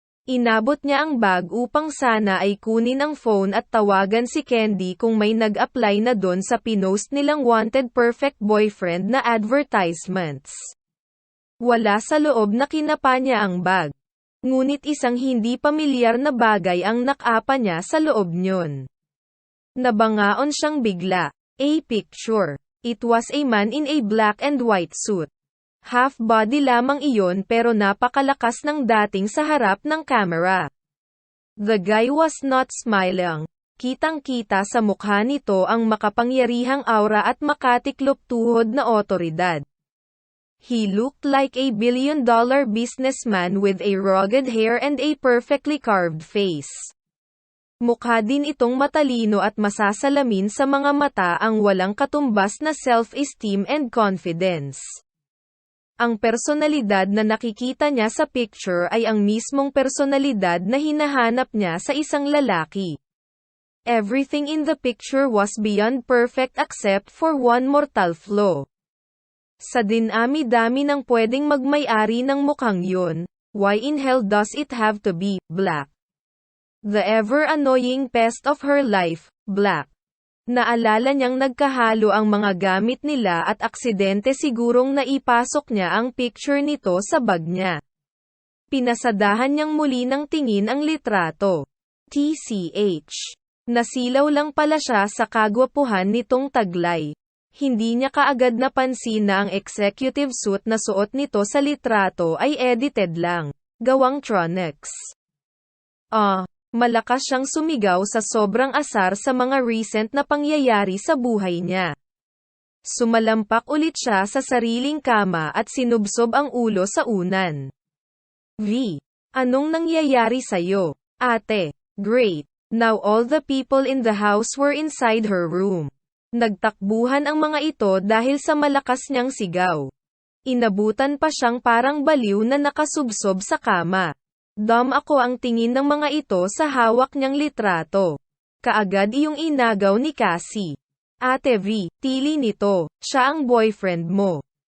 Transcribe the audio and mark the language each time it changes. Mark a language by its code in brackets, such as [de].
[tl] Inabot niya ang bag upang sana ay kunin ang phone at tawagan si Candy kung may nag-apply na don sa pinost nilang wanted perfect boyfriend na advertisements. Wala sa loob na kinapa niya ang bag. Ngunit isang hindi pamilyar na bagay ang nakapa niya sa loob niyon. Nabangaon siyang bigla. [en] A picture. It was a man in a black and white suit. [tl] Half body lamang iyon pero napakalakas ng dating sa harap ng camera. [en] The guy was not smiling. [tl] Kitang-kita sa mukha nito ang makapangyarihang aura at makatiklop tuhod na otoridad. [en] He looked like a billion-dollar businessman with a rugged hair and a perfectly carved face. [tl] Mukha din itong matalino at masasalamin sa mga mata ang walang katumbas na [en] self-esteem and confidence. [tl] Ang personalidad na nakikita niya sa picture ay ang mismong personalidad na hinahanap niya sa isang lalaki. [en] Everything in the picture was beyond perfect except for one mortal flaw. [tl] Sa dinami-dami ng pwedeng magmay-ari ng mukhang yun, [en] why in hell does it have to be black? The ever-annoying pest of her life, black. [tl] Naalala niyang nagkahalo ang mga gamit nila at aksidente sigurong naipasok niya ang picture nito sa bag niya. Pinasadahan niyang muli ng tingin ang litrato. TCH. Nasilaw lang pala siya sa kagwapuhan nitong taglay. Hindi niya kaagad napansin na ang executive suit na suot nito sa litrato ay edited lang. Gawang Tronex. Malakas siyang sumigaw sa sobrang asar sa mga recent na pangyayari sa buhay niya. Sumalampak ulit siya sa sariling kama at sinubsob ang ulo sa unan. V. Anong nangyayari sa'yo, ate? [en] Great. Now all the people in the house were inside her room. [tl] Nagtakbuhan ang mga ito dahil sa malakas niyang sigaw. Inabutan pa siyang parang baliw na nakasubsob sa kama. Dumb ako ang tingin ng mga ito sa hawak niyang litrato. Kaagad iyong inagaw ni Cassie. Ate V, tili nito, siya ang boyfriend mo.